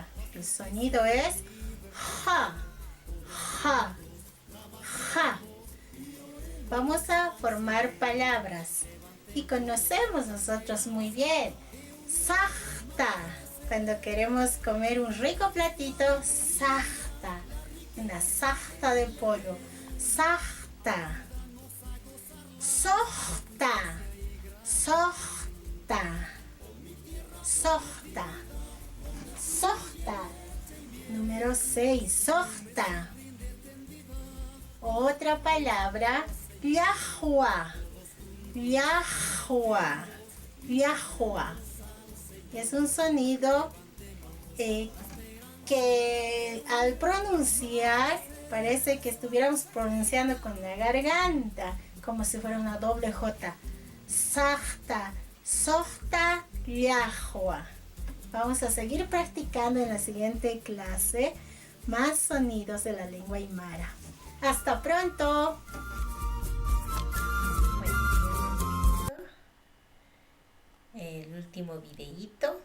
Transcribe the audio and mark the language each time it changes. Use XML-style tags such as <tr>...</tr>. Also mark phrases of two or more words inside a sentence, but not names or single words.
<es>El sonido es ja, ja, ja. Vamos a formar palabras y conocemos nosotros muy bien. Sajta, cuando queremos comer un rico platito, sajta, una sajta de pollo, sajta. Sohta, sohta, sohta, sohta. Número 6, sohta. Otra palabra, yahua, yahua, yahua. Es un sonido que al pronunciar parece que estuviéramos pronunciando con la garganta, como si fuera una doble J. Sajta, sohta, yahua. Vamos a seguir practicando en la siguiente clase más sonidos de la lengua aymara. ¡Hasta pronto! El último videíto.</es>